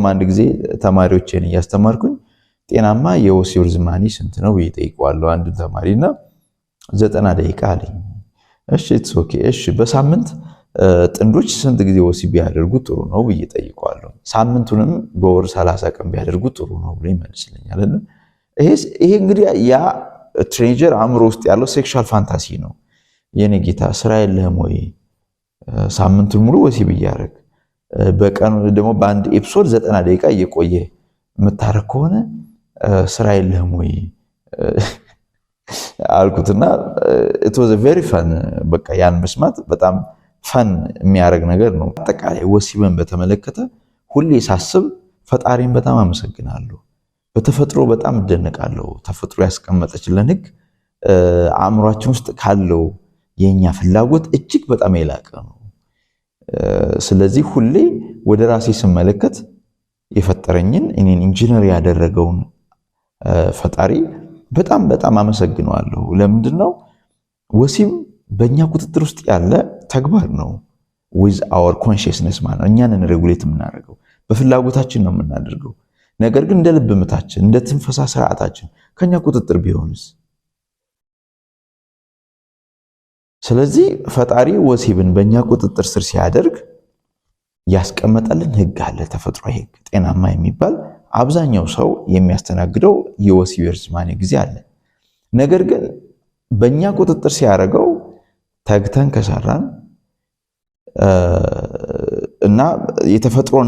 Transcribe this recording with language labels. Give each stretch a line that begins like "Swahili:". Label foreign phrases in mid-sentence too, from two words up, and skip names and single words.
Amharic: አንድ ጊዜ ተማሪዎችን እያስተማርኩኝ ጤናማ የወሲብ ርዝማኔ ስንት ነው ብዬ ጠይቀዋለሁ አንድ ተማሪና 90 ደቂቃ አለኝ። እሺ
English: it's okay፣
Amharic: እሺ በሳምንት ጥንዶች ስንት ጊዜ ወሲብ ቢያደርጉ ጥሩ ነው ብዬ ጠይቀዋለሁ። ሳምንቱንም በወር 30 ቀን ቢያደርጉ ጥሩ ነው ብሎ ይመልስልኛል። ይሄ እንግዲህ ያ ትሬንጀር አእምሮ ውስጥ ያለው
English: sexual fantasy
Amharic: ነው። የኔ ጌታ ስራ የለህም ወይ? ሳምንቱን ሙሉ ወሲብ እያደረግ በቀን ደግሞ በአንድ ኤፒሶድ 90 ደቂቃ እየቆየ የምታረግ ከሆነ ስራ የለህም ወይ አልኩትና
English: it was a very fun
Amharic: በቃ ያን መስማት በጣም ፈን የሚያደርግ ነገር ነው። አጠቃላይ ወሲብን በተመለከተ ሁሌ ሳስብ ፈጣሪን በጣም አመሰግናለሁ። በተፈጥሮ በጣም እደነቃለሁ። ተፈጥሮ ያስቀመጠችልን ህግ አእምሯችን ውስጥ ካለው የኛ ፍላጎት እጅግ በጣም የላቀ ነው። ስለዚህ ሁሌ ወደ ራሴ ስመለከት የፈጠረኝን እኔን ኢንጂነር ያደረገውን ፈጣሪ በጣም አመሰግነዋለሁ። ለምንድነው? ወሲብ በእኛ ቁጥጥር ውስጥ ያለ ተግባር ነው።
English: with our consciousness
Amharic: ማለት ነው። እኛንን ሬጉሌት የምናደርገው በፍላጎታችን ነው የምናደርገው። ነገር ግን እንደ ልብ ምታችን እንደ ትንፈሳ ስርዓታችን ከኛ ቁጥጥር ቢሆንስ? ስለዚህ ፈጣሪ ወሲብን በእኛ ቁጥጥር ስር ሲያደርግ ያስቀመጠልን ህግ አለ፣ ተፈጥሯዊ ህግ ጤናማ የሚባል አብዛኛው ሰው የሚያስተናግደው የወሲብ ርዝማኔ ጊዜ አለ። ነገር ግን በእኛ ቁጥጥር ሲያደርገው ተግተን ከሰራን እና የተፈጥሮን